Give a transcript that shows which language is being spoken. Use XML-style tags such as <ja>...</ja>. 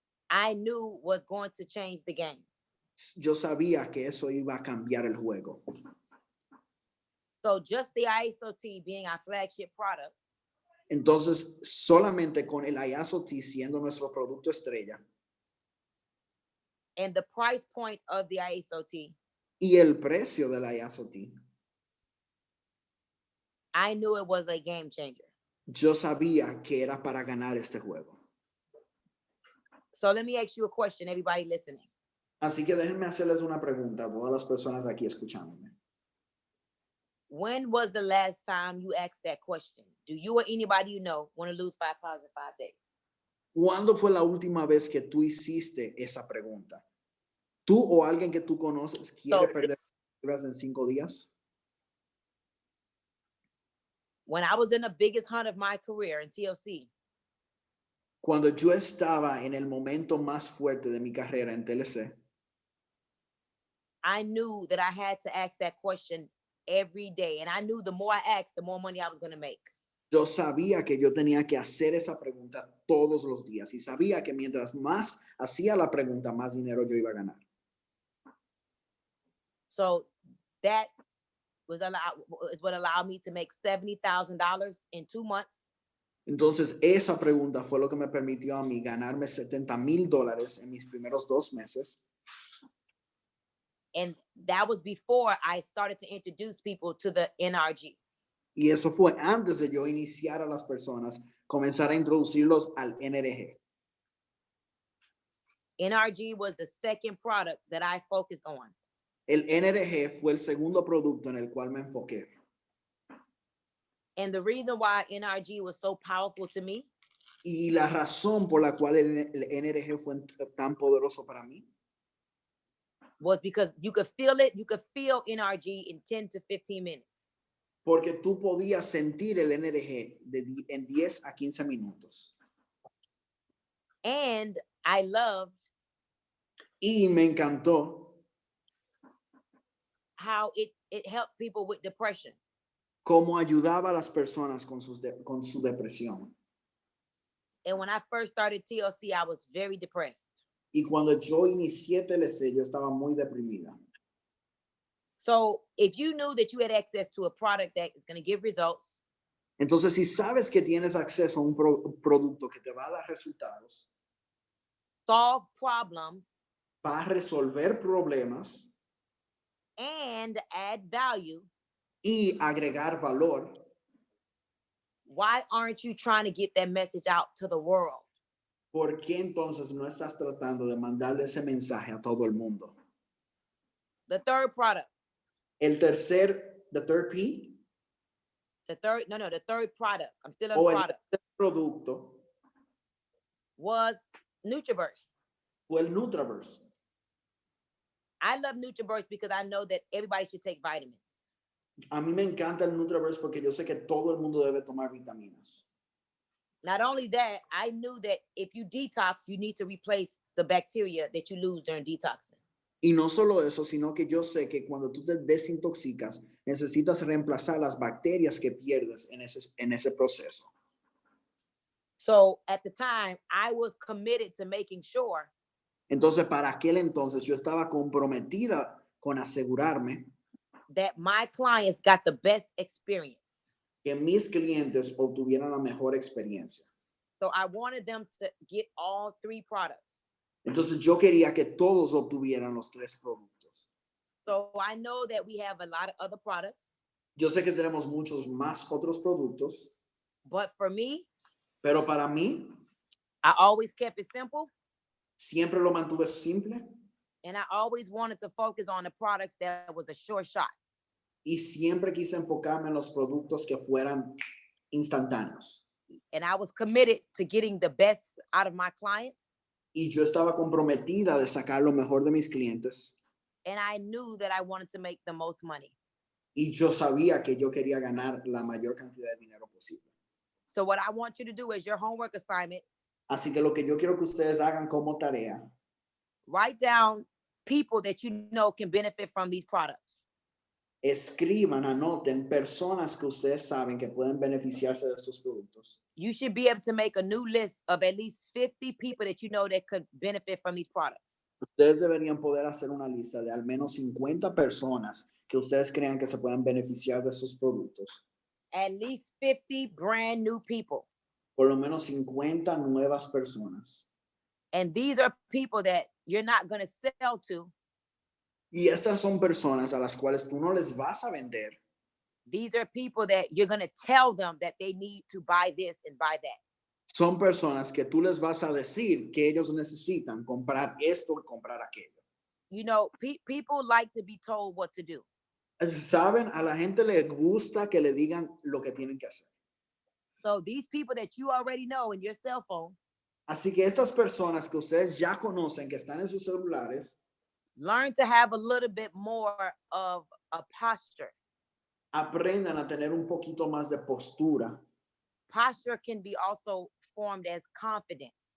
<en>I knew was going to change the game.</en> <es>yo sabía que eso iba a cambiar el juego.</es> <en>So just the ISOT being our flagship product,</en> <es>Entonces, solamente con el ISOT siendo nuestro producto estrella</es> <en>and the price point of the ISOT,</en> <es>y el precio del ISOT,</es> <en>I knew it was a game changer.</en> <es>yo sabía que era para ganar este juego.</es> <en>So let me ask you a question, everybody listening.</en> <es>Así que déjenme hacerles una pregunta a todas las personas aquí escuchándome.</es> <en>When was the last time you asked that question? Do you or anybody you know want to lose 5 pounds in 5 days?</en> <es>¿Cuándo fue la última vez que tú hiciste esa pregunta? ¿Tú o alguien que tú conoces quiere perder libras en 5 días?</es> <en>When I was in the biggest hunt of my career in TLC, Cuando yo estaba en el momento más fuerte de mi carrera en TLC, I knew that I had to ask that question every day. And I knew the more I asked, the more money I was going to make.</en> <es>yo sabía que yo tenía que hacer esa pregunta todos los días y sabía que mientras más hacía la pregunta, más dinero yo iba a ganar.</es> <en>So that is what allowed me to make $70,000 in 2 months.</en> <es>Entonces, esa pregunta fue lo que me permitió a mí ganarme $70,000 en mis primeros 2 meses.</es> <en>And that was before I started to introduce people to the NRG.</en> <es>Y eso fue antes de yo iniciar a las personas, comenzar a introducirlos al NRG.</es> <en>NRG was the second product that I focused on.</en> <es>El NRG fue el segundo producto en el cual me enfoqué.</es> <en>And the reason why NRG was so powerful to me</en> <es>Y la razón por la cual el NRG fue tan poderoso para mí</es> <en>was because you could feel it. You could feel NRG in 10 to 15 minutes.</en> <es>Porque tú podías sentir el NRG en 10 a 15 minutos.</es> <en>And I loved</en> <es>Y me encantó</es> <en>how it helped people with depression.</en> <es>cómo ayudaba a las personas con su depresión.</es> <en>And when I first started TLC, I was very depressed.</en> <es>Y cuando yo inicié TLC, yo estaba muy deprimida.</es> <en>So if you knew that you had access to a product that is going to give results,</en> <es>Entonces, si sabes que tienes acceso a un producto que te va a dar resultados,</es> <en>solve problems,</en> <es>va a resolver problemas</es> <en>and add value,</en> <es>y agregar valor,</es> <en>why aren't you trying to get that message out to the world?</en> <es>¿por qué entonces no estás tratando de mandarle ese mensaje a todo el mundo?</es> <en>The third product, The third P, the third product, I'm still on</en> <es>o el</es> <en>product,</en> <es>tercer producto</es> <en>was Nutriverse.</en> <es>fue el Nutraverse.</es> <en>I love Nutriverse because I know that everybody should take vitamins.</en> <es>A mí me encanta el Nutraverse porque yo sé que todo el mundo debe tomar vitaminas.</es> <en>Not only that, I knew that if you detox, you need to replace the bacteria that you lose during detoxing.</en> <es>Y no solo eso, sino que yo sé que cuando tú te desintoxicas, necesitas reemplazar las bacterias que pierdes en ese proceso.</es> <en>So at the time, I was committed to making sure</en> <es>Entonces, para aquel entonces, yo estaba comprometida con asegurarme</es> <en>that my clients got the best experience.</en> <es>que mis clientes obtuvieran la mejor experiencia.</es> <en>So I wanted them to get all three products.</en> <es>Entonces, yo quería que todos obtuvieran los 3 productos.</es> <en>So I know that we have a lot of other products,</en> <es>Yo sé que tenemos muchos más otros productos,</es> <en>but for me,</en> <es>pero para mí,</es> <en>I always kept it simple,</en> <es>siempre lo mantuve simple</es> <en>and I always wanted to focus on the products that was a sure shot.</en> <es>y siempre quise enfocarme en los productos que fueran instantáneos.</es> <en>And I was committed to getting the best out of my clients.</en> <es>Y yo estaba comprometida de sacar lo mejor de mis clientes.</es> <en>And I knew that I wanted to make the most money.</en> <es>Y yo sabía que yo quería ganar la mayor cantidad de dinero posible.</es> <en>So what I want you to do is your homework assignment,</en> <es>Así que lo que yo quiero que ustedes hagan como tarea,</es> <en>write down people that you know can benefit from these products.</en> <es>escriban, anoten personas que ustedes saben que pueden beneficiarse de estos productos.</es> <en>You should be able to make a new list of at least 50 people that you know that could benefit from these products.</en> <es>Ustedes deberían poder hacer una lista de al menos 50 personas que ustedes crean que se puedan beneficiar de esos productos.</es> <en>At least 50 brand new people.</en> <es>Por lo menos 50 nuevas personas.</es> <en>And these are people that you're not going to sell to.</en> <es>Y estas son personas a las cuales tú no les vas a vender.</es> <en>These are people that you're going to tell them that they need to buy this and buy that.</en> <es>Son personas que tú les vas a decir que ellos necesitan comprar esto y comprar aquello.</es> <en>You know, people like to be told what to do.</en> <es>Saben, a la gente le gusta que le digan lo que tienen que hacer.</es> <en>So these people that you already know in your cell phone,</en> <es>Así que estas personas que ustedes ya conocen, que están en sus celulares,</es> <en>learn to have a little bit more of a posture.</en> <es>aprendan a tener un poquito más de postura.</es> <en>Posture can be also formed as confidence.</en>